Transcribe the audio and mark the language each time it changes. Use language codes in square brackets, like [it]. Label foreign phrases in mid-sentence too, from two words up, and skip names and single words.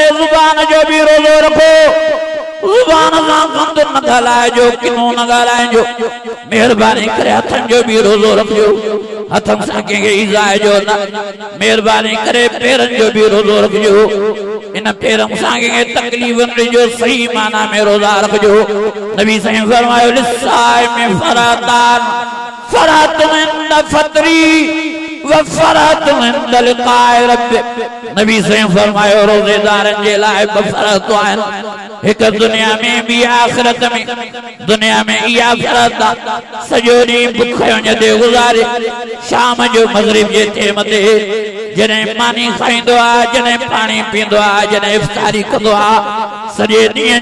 [sd] ज़ुबान जो बि रोजो रखो ज़ुबान सां गंद न ॻाल्हाइजो किनो न ॻाल्हाइजो मेहरबानी करे हथनि जो बि रोजो रखियो हथनि सां कंहिंखे ईज़ाइजो न मेहरबानी करे पेरनि जो बि रोजो रखिजो इन पेरनि सां कंहिंखे तकलीफ़ न ॾिजो सही माना में रोज़ा रखिजो नबी साईं फरमायो [ar] للصائم فرحتان فرحة عند فطره وفرحة عند لقاء رب [sd] नबी साईं फरमायो रोज़ेदारनि जे लाइ ॿ फ़रत आहिनि एक दुनिया में भी आखिरत में दुनिया में इया फरत सजो ॾींहुं बुख ते गुज़ारे शाम जो मगरिब जे टाइम ते जॾहिं मानी खाईंदो आहे जॾहिं पाणी पींदो आहे जॾहिं इफ्तारी कंदो आहे सॼे ॾींहं